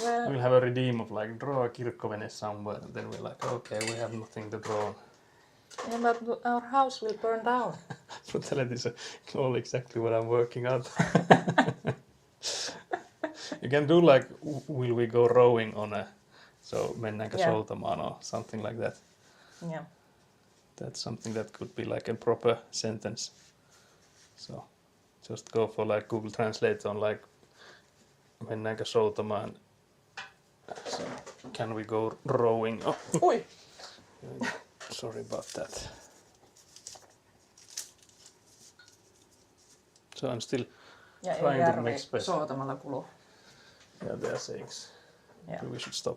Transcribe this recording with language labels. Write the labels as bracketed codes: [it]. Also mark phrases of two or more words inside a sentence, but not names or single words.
[en] we'll have a redeem of like draw a kirkkovene somewhere, and then we're like, okay, we have nothing to draw. Yeah, but our house will burn down. Brutality is all exactly what I'm working on. You can do like, will we go rowing on a, so [fi] mennäänkö soutamaan [en] or something like that. Yeah. That's something that could be like a proper sentence. So just go for like Google Translate on like, [fi] mennäänkö soutamaan. [en] So can we go rowing? Oh. Oi! Sorry about that. So I'm still trying to make space. [fi] Soutamalla kuluu. [en] Yeah, they are sayings. Yeah. We should stop.